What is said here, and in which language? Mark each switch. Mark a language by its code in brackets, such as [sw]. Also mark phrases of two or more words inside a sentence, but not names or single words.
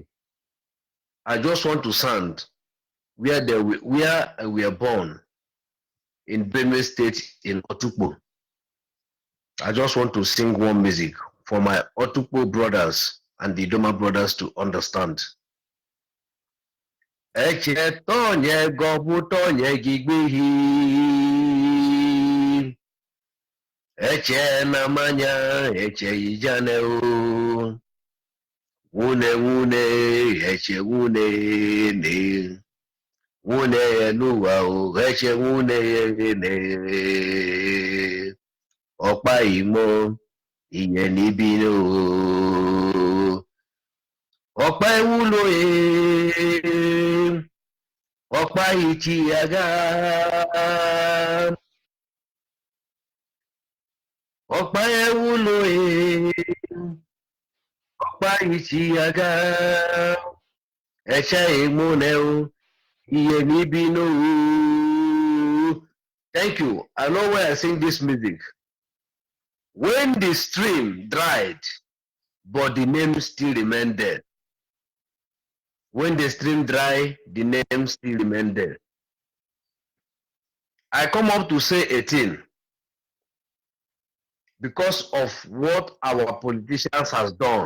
[en] I just want to sound where we are born in Benue State in Otukpo. I just want to sing one music for my Otukpo brothers and the Doma brothers to understand. [idu] Eche tonye gobu tonye gigbihi. Eche namanya eche ijane o. Wune eche wune ne. Wune enuwa o eche wune ne. Opa imo, iye ni bino. Opa ewulo Opa ichiaga. Opa ewulo Opa ichiaga. Echa emoneo, iye ni bino. [en] Thank you. I know where I sing this music. When the stream dried, but the name still remained there. When the stream dried, the name still remained there. I come up to say 18 because of what our politicians has done.